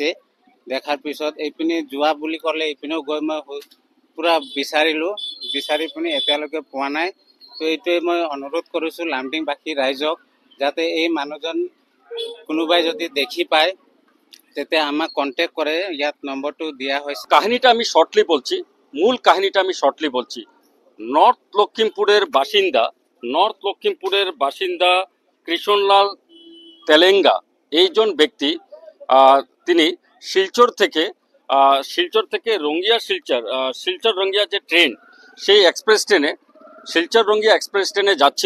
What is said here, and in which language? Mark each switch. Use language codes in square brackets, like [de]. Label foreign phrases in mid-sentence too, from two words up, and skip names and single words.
[as] দেখাৰ পিছত এইপিনে যোৱা বুলি ক'লে এইপিনেও গৈ মই পুৰা বিচাৰি পিনে এতিয়ালৈকে পোৱা নাই। তো এইটোৱে মই অনুৰোধ কৰিছোঁ লামডিংবাসী ৰাইজক, যাতে এই মানুহজন কোনোবাই যদি দেখি পায় তেতিয়া আমাক কন্টেক্ট করে। ইয়াত নম্বরটো দিয়া হয়েছে। [bn] কাহিনীটা আমি শর্টলি বলছি। নর্থ লখিমপুরের বাসিন্দা কৃষ্ণলাল তেলেঙ্গা এইজন ব্যক্তি, তিনি শিলচর থেকে শিলচর রঙ্গিয়া যে ট্রেন, সেই শিলচর রঙ্গিয়া এক্সপ্রেস ট্রেনে যাচ্ছিল।